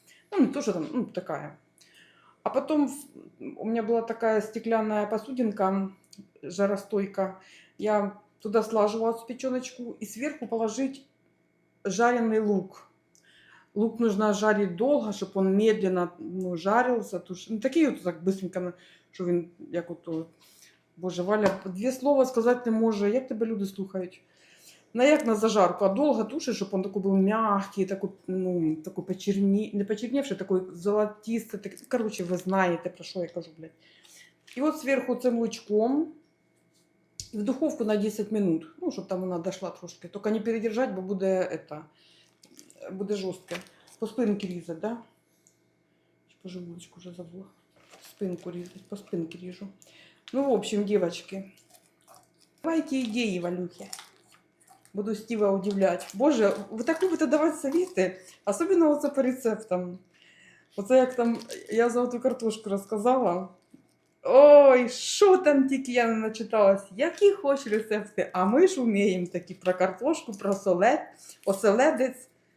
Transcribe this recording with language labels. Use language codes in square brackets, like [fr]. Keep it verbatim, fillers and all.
[ru] Ну, не то, что там, ну, такая. А потом в- у меня была такая стеклянная посудинка, жаростойка. Я туда слаживала эту печеночку и сверху положить жареный лук. Лук нужно жарить долго, чтобы он медленно, ну, жарился. Туш- Ну, такие вот так быстренько на- [uk] що він як ото. Боже, Валя, дві слова сказати не може, як тебе люди слухають. На як на зажарку, а довго тушиш, щоб він такий був м'який, такий, ну, такий почерні... не почернівший, такий золотистий. Так... Коротше, ви знаєте, про що я кажу, блядь. І от зверху цим лучком і в духовку на десять минут, ну, щоб там вона дійшла трошки. Тільки не передержати, бо буде, это, буде жорстко. По спинці різати, да? Чи по живулечку вже забула. Спинку різати, по спинці ріжу. [ru] Ну, в общем, девочки, давайте идеи, Валюхи. Буду Стива удивлять. [uk] Боже, ви так любите давати совіти, особливо оце по рецептам. Оце як там, я за оту картошку розказала. Ой, що там тільки я не начиталась, які хоч рецепти, а ми ж вміємо такі про картошку, про солет, оселедець.